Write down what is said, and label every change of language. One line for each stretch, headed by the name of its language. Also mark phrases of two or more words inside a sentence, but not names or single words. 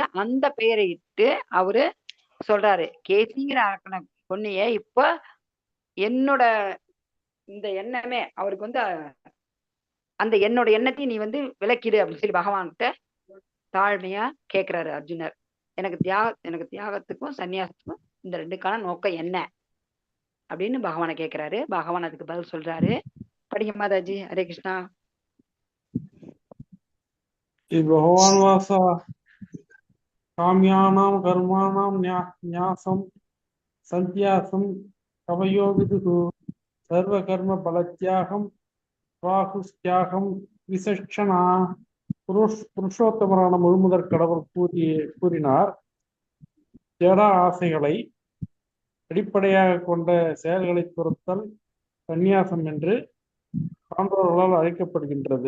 Tamil: அந்த பெயரை இட்டு அவரு சொல்றாரு, கேசிங்கிற அரக்கனை கொன்னியே, இப்ப என்னோட இந்த எண்ணமே அவருக்கு வந்து அந்த என்னோட எண்ணத்தையும் நீ வந்து விளக்கிடு அப்படின்னு சொல்லி பகவான்கிட்ட தாழ்மையா கேட்கிறாரு அர்ஜுனர். எனக்கு தியாகத்துக்கும் சன்னியாசத்துக்கும் இந்த ரெண்டுக்கான நோக்கம் என்ன அப்படின்னு பகவானை கேட்கிறாரு. பகவான் அதுக்கு பதில் சொல்றாரு. படிங்க மாதாஜி.
Sanskrit: हरे कृष्ण. भगवान् वास काम्यानां कर्माणां न्यासं सन्त्यासं कवयो विदुः सर्वकर्म फलत्यागं स्वाहुस्त्यागं விசக்ஷணா.
Tamil: புருஷோத்தமரான முழுமுதற் கடவுள் கூறினார், ஜட ஆசைகளை அடிப்படையாக கொண்ட செயல்களை துரத்தல் சந்நியாசம் என்று சான்றோர்களால் அழைக்கப்படுகின்றது.